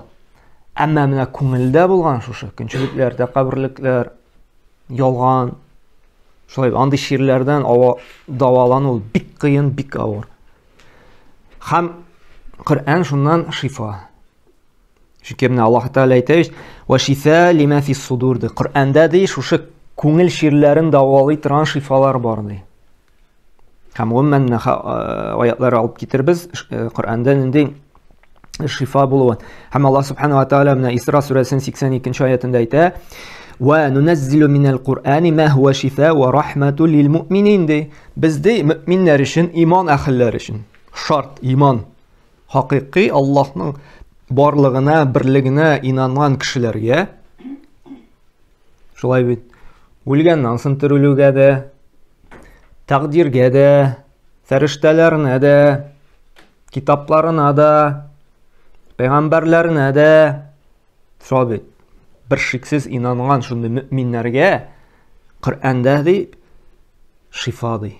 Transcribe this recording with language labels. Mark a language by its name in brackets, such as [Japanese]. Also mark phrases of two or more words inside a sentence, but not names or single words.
[Tatar] Әмма менә күңелдә булган шушы көнчелекләр, тәкаббүрлекләр, ялган, шулай андый чирләрдән давалану ул бик кыен, бик авыр. Һәм Коръән шуннан шифа. Чөнки менә Аллаһ Тәгалә әйтә, [Arabic] "وشفاء لما في الصدور", [Tatar] ди. Коръәндә ди шушы күңел чирләрен давалый торган шифалар бар ди. Һәм гомумән аятлар алып китербез, Коръәндә нинди шифа булуын. Һәм Аллаһ [Arabic] سبحانه وتعالى [Tatar] менә Исра сүрәсенең 82-нче аятында әйтә, [Arabic] "وننزل من القرآن ما هو شفاء ورحمة للمؤمنين", [Tatar] ди. Бездә мөэминнәр өчен, иман әһелләре өчен шарт иман. Хакыйкый Аллаһның барлыгына, берлегенә инанган кешеләргә шулай бит үлгәннән соң терелүгә дә, тәкъдиргә дә, фәрештәләренә дә, китапларына да, пәйгамбәрләренә дә шулай бит бер шиксез инанган шундый мөэминнәргә Коръәндә ди шифа ди.